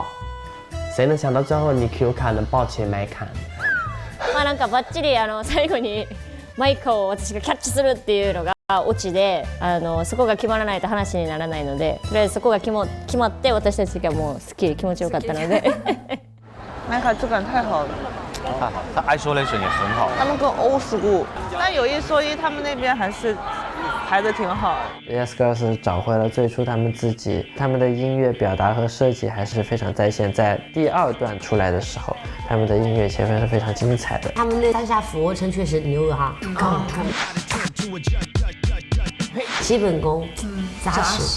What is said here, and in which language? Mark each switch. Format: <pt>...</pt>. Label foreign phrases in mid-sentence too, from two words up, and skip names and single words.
<zh>谁能想到最後に Kyoka 能爆起 Mika？</zh> <ja>まあなんかバッチリ最後にマイカを私がキャッチするっていうのがオチで、そこが決まらないと話にならないので、とりあえずそこが決まって私たちがもうすっきり気持ちよかったので。</ja> <zh>麦卡质感太好了。太好，他 isolation 也很好。他们跟</zh> <en>old school，</en> <zh>但有一说一，他们那边还是排的挺好。 Yes Girls 找回了最初他们自己，他们的音乐表达和设计还是非常在线。在第2段出来的时候，他们的音乐前面是非常精彩的。他们那3下俯卧撑确实牛哈，基本功扎实。</zh>